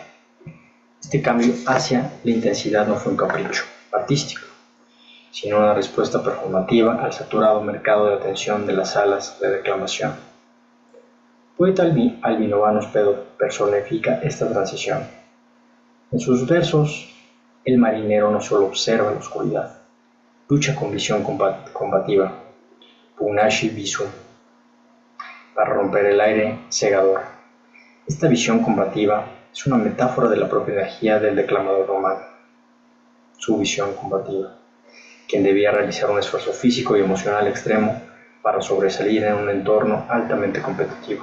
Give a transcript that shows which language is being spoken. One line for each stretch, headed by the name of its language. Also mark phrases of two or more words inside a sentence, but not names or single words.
Spanish: Este cambio hacia la intensidad no fue un capricho artístico, sino una respuesta performativa al saturado mercado de atención de las salas de declamación. Poeta Albinovanus Pedo personifica esta transición. En sus versos, el marinero no solo observa la oscuridad, lucha con visión combativa,
Latin: pugnaci visum,
Spanish: para romper el aire cegador. Esta visión combativa es una metáfora de la propia energía del declamador romano, su visión combativa, quien debía realizar un esfuerzo físico y emocional extremo para sobresalir en un entorno altamente competitivo.